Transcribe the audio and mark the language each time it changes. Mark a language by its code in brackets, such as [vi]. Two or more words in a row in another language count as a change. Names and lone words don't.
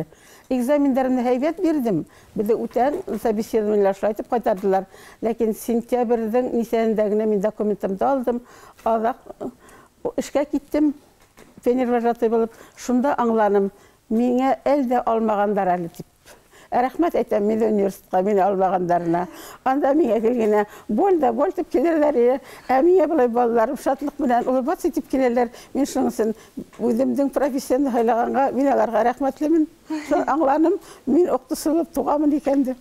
[ba] Экзамендәрымды һәйбәт бирҙем. Беҙҙе үтән собеседованиелар шулай итеп ҡайтарҙылар. Ләкин сентябрҙең нисәһендә генә мин документымды алдым. Аҙаҡ эшкә киттем. Тренер-вожатый булып, шунда аңланым. Миңә әлдә алмағандар әле тип. Рәхмәт әйтәм мен университетка мине алмагандарына. Анда миңа килгәнә бол дип киләләр. Ә миңа булай балаларым шатлык белән улыбаться итеп киләләр. Мин шуның өчен үземнең профессиямне хайлаганга мин аларга рәхмәтлемен. Аңланым, мин укытучы булып туганмын икән дип.